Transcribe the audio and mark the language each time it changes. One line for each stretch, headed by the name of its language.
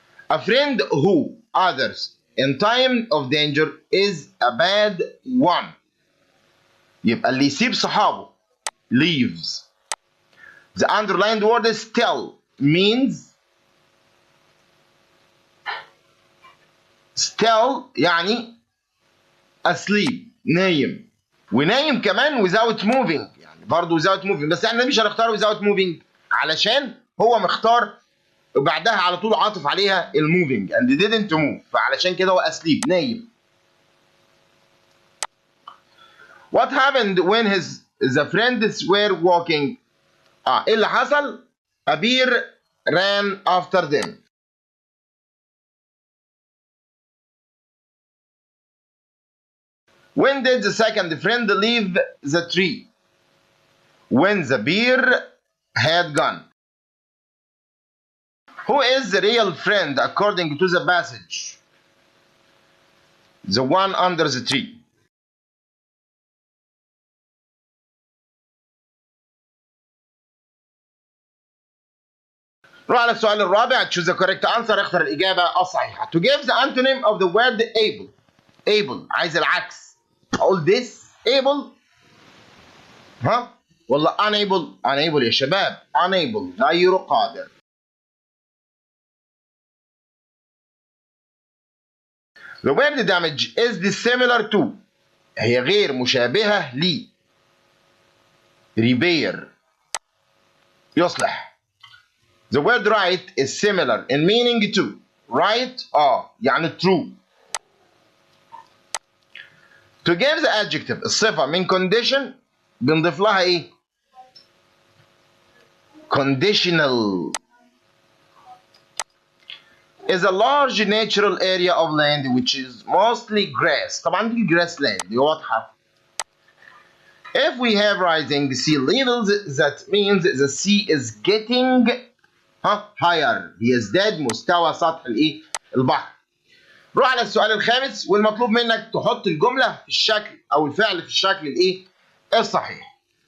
English: a friend who others in time of danger is a bad one،
Arabic: يبقى اللي يسيب صحابه
English: leaves. the underlined word still means
Arabic: still يعني asleep نايم، ونايم كمان without moving يعني برضه without moving، بس احنا مش هنختار without moving علشان هو مختار وبعدها على طول عاطف عليها الموفينج
English: and didn't move،
Arabic: فعلشان كده هو asleep نايم.
English: What happened when the friends were walking؟
Arabic: ايه اللي حصل؟
English: A bear ran after them. When did the second friend leave the tree؟ When the bear had gone. Who is the real friend according to the passage؟ The one under the tree.
Arabic: نروح على السؤال الرابع.
English: choose the correct answer.
Arabic: اختر الإجابة الصحيحة.
English: To give the antonym of the word able.
Arabic: able عايز العكس. أقول
English: this able
Arabic: ها ولا unable؟ unable يا شباب. unable غير قادر.
English: The word damage is dissimilar to
Arabic: هي غير مشابهة ل
English: repair يصلح. The word right is similar in meaning to right يعني true. To give the adjective الصفة من condition
Arabic: بنضيف لها ايه؟
English: conditional. Is a large natural area of land which is mostly grass.
Arabic: طبعا دي grassland دي واضحة.
English: If we have rising sea levels that means the sea is getting higher
Arabic: بيزداد مستوى سطح الايه؟ البحر. روح على السؤال الخامس والمطلوب منك تحط الجملة في الشكل أو الفعل في الشكل الايه؟ الصحيح.